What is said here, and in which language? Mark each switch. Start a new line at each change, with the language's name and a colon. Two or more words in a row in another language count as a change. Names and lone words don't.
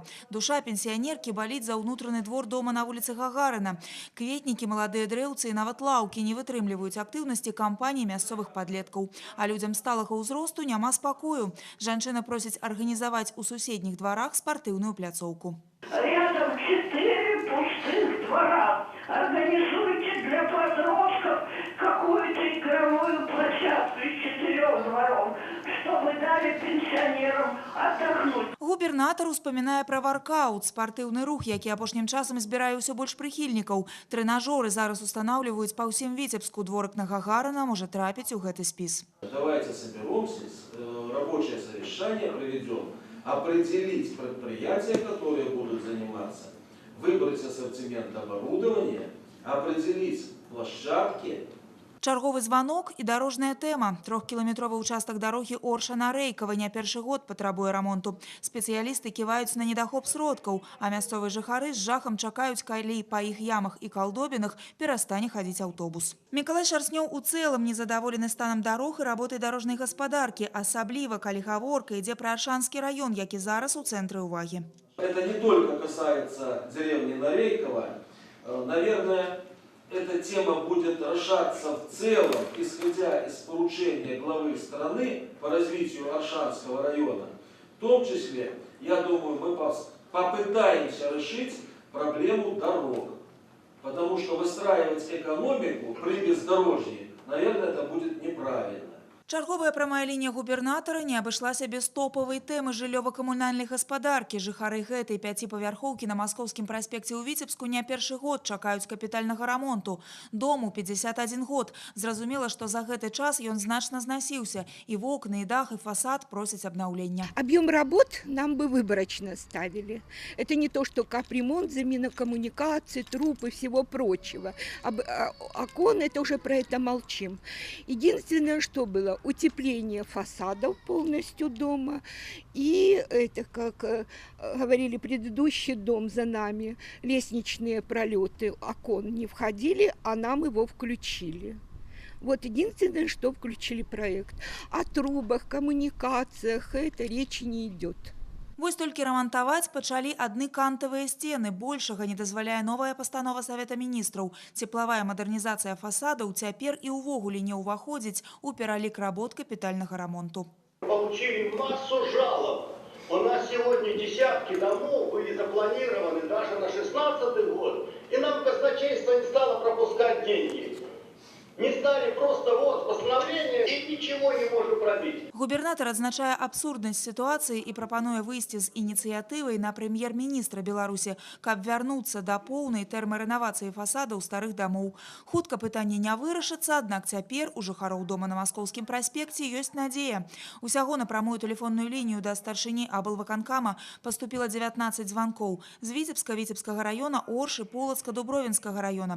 Belarusian: Душа пенсіянеркі баліць за ўнутраны двор дома на вуліцы Гагарына. Кветнікі, маладыя дрэўцы і нават лаўкі не вытрымліваюць актыўнасці кампаній мясцовых падлеткаў. А людзям сталага ўзросту няма спакою. Жанчына просіць арганізаваць у суседніх дварах спартыўную пляцоўку.
Russian: Рядом 4 пустых двора. Организуйте для подростков какую-то игровую площадку из 4 дворов, чтобы дали пенсионерам отдохнуть.
Belarusian: Губернатар успамінае пра варкаут, спартыўны рух, які апошнім часам збірае ўсё больш прыхільнікаў. Трэнажоры зараз устанаўліваюць па ўсім Віцебску. Дворык на Гагарына можа трапіць у гэты спіс.
Russian: Давайте соберемся, рабочее совещание проведем, определить предприятия, которые будут заниматься, выбрать ассортимент оборудования, определить площадки.
Belarusian: Чарговы званок і дарожная тэма. 3-кіламетровы участак дарогі Орша-на-Рэйкава не першы год патрабуе рамонту. Спецыялісты ківаюць на недахоп сродкаў, а мясцовыя жыхары з жахам чакаюць, калі па іх ямах і калдобінах перастане хадзіць аўтобус. Мікалай Шарснёў у цэлым незадаволены станам дарог і работай дарожнай гаспадаркі, асабліва калі гаворка ідзе пра Аршанскі раён, які зараз у цэнтры ўвагі.
Russian: Это не только касается деревни Нарейково. Наверное, эта тема будет решаться в целом, исходя из поручения главы страны по развитию Аршанского района. В том числе, я думаю, мы попытаемся решить проблему дорог. Потому что выстраивать экономику при бездорожье, наверное, это будет неправильно.
Belarusian: Чарговая прамая лінія губернатара не абышлася без топавай тэмы жыллёва-камунальнай гаспадаркі. Жыхары гэтай 5-павярхоўкі на Маскоўскім праспекце ў Віцебску не першы год чакаюць капітальнага рамонту. Дому 51 год. Зразумела, што за гэты час ён значна знасіўся. І вокны, і дах, і фасад просяць абнаўлення.
Russian: Объем работ нам бы выборочно ставили. Это не то, что капремонт, замена коммуникаций, труб и всего прочего. Окон, это уже про это молчим. Единственное, что было, утепление фасадов полностью дома. И это, как говорили, предыдущий дом за нами, лестничные пролеты окон не входили, а нам его включили. Вот единственное, что включили проект. О трубах, коммуникациях это речи не идет.
Belarusian: Вось толькі рамантаваць пачалі адны кантавыя сцены. Большага не дазваляе новая пастанова Савета міністраў. Цеплавая мадэрнізацыя фасадаў цяпер і ўвогуле не ўваходзіць у пералік работ капітальнага рамонту.
Russian: Получили массу жалоб. У нас сегодня десятки домов были запланированы даже на 16-й год. И нам казначейство не стало пропускать деньги. Не стали просто вот постановление и ничего не можем пробить.
Belarusian: Губернатар адзначае абсурднасць сітуацыі і прапануе выйсці з ініцыятывай на прэм'ер-міністра Беларусі, каб вярнуцца да поўнай тэрмарэновацыі фасадаў старых дамоў. Хутка пытанне не вырашыцца, аднак цяпер у жыхароў дома на Маскоўскім праспекце ёсць надзея. Усяго на прамую тэлефонную лінію да старшыні аблвыканкама паступіла 19 званкоў з Віцебска, Віцебскага раёна, Оршы, Полацка, Дубровінскага раёна.